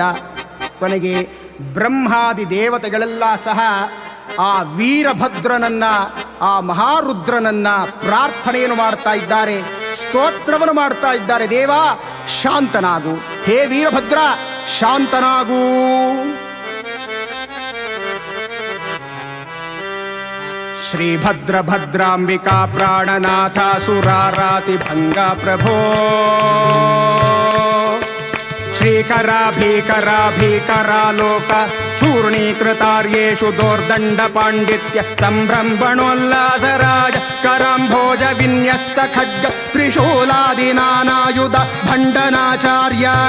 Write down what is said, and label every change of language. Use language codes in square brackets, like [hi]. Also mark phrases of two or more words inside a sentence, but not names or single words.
[kn] ಕೊನೆಗೆ ಬ್ರಹ್ಮಾದಿ ದೇವತೆಗಳೆಲ್ಲ ಸಹ ಆ ವೀರಭದ್ರನನ್ನ, ಆ ಮಹಾರುದ್ರನನ್ನ ಪ್ರಾರ್ಥನೆಯನ್ನು ಮಾಡ್ತಾ ಇದ್ದಾರೆ, ಸ್ತೋತ್ರವನ್ನು ಮಾಡ್ತಾ ಇದ್ದಾರೆ. ದೇವ, ಶಾಂತನಾಗು, ಹೇ ವೀರಭದ್ರ ಶಾಂತನಾಗು. [sa] ಶ್ರೀಭದ್ರ ಭದ್ರಾಂಬಿಕಾ ಪ್ರಾಣನಾಥ ಸುರಾರಾತಿ ಭಂಗ ಪ್ರಭೋ, ಶ್ರೀಕರ ಭೀಕರ ಭೀಕರ ಲೋಕ ಚೂರ್ಣೀಕೃತಾರ್ಯೇಷು ದೋರ್ದಂಡ ಪಾಂಡಿತ್ಯ ಸಂಭ್ರಮಣೋಲ್ಲಾಸರಾಜ ಕರಾಂಭೋಜ ವಿನ್ಯಸ್ತ ಖಡ್ಗ ತ್ರಿಶೂಲಾದಿ ನಾನಾಯುಧ ಭಂಡನಾಚಾರ್ಯ